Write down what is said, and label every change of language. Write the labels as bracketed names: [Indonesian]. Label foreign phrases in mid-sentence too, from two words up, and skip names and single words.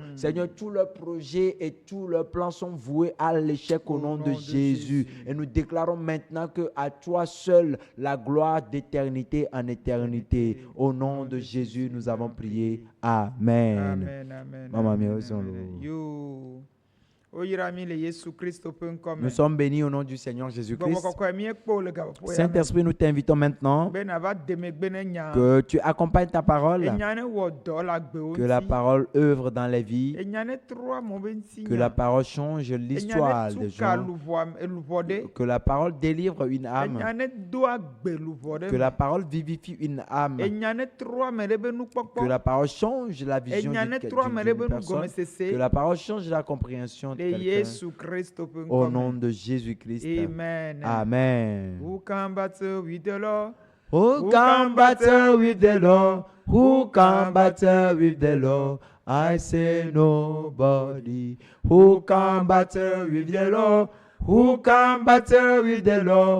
[French] Seigneur, tous leurs projets et tous leurs plans sont voués à l'échec au nom de Jésus. Et nous déclarons maintenant que à toi seul la gloire d'éternité en éternité. Au nom de Jésus, nous avons prié. Amen. Amen, amen. Maman, amen, merci, amen. Lord. Yo. Oyirami le Yesu Christo peut comme. Nous sommes bénis au nom du Seigneur Jésus-Christ. Saint Saint-Esprit, nous t'invitons maintenant que tu accompagnes ta parole, que la parole œuvre dans les vies, que la parole change l'histoire des gens, que la parole délivre une âme, que la parole vivifie une âme, que la parole change la vision d'une personne, que la parole change la compréhension de quelqu'un. Au nom de Jésus-Christ. Amen. Amen. [English] Who can battle with the Lord? Who can battle with the Lord? Who can battle with the Lord? I say nobody. Who can battle with the Lord? Who can battle with the Lord?